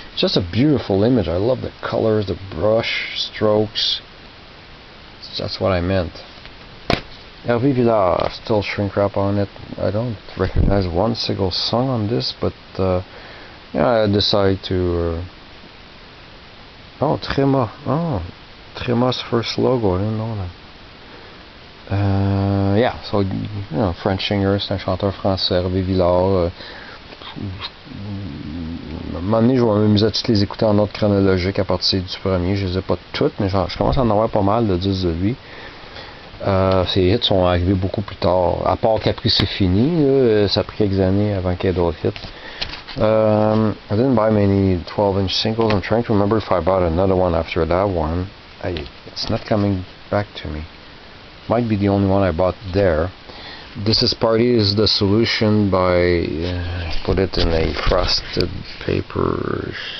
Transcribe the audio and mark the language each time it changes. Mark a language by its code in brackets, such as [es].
[en] It's just a beautiful image. I love the colors, the brush strokes. That's what I meant. Hervé Villard, still shrink wrap on it. I don't recognize one single song on this, but yeah, I decided to. Oh, Tréma. Oh, Tréma's first logo. I didn't know that. Yeah, so French singer, [fr] c'est un chanteur français, [en] Hervé Villard. [fr] À un moment donné, je vais m'amuser à toutes les écouter en ordre chronologique à partir du premier. Je les ai pas toutes, mais je commence à en avoir pas mal de 10 de lui. Ces hits sont arrivés beaucoup plus tard. À part Capri c'est fini, ça a pris quelques années avant qu'il y ait d'autres hits. [en] I didn't buy many 12-inch singles. I'm trying to remember if I bought another one after that one. It's not coming back to me. Might be the only one I bought there. This is Party is the Solution by put it in a frosted paper.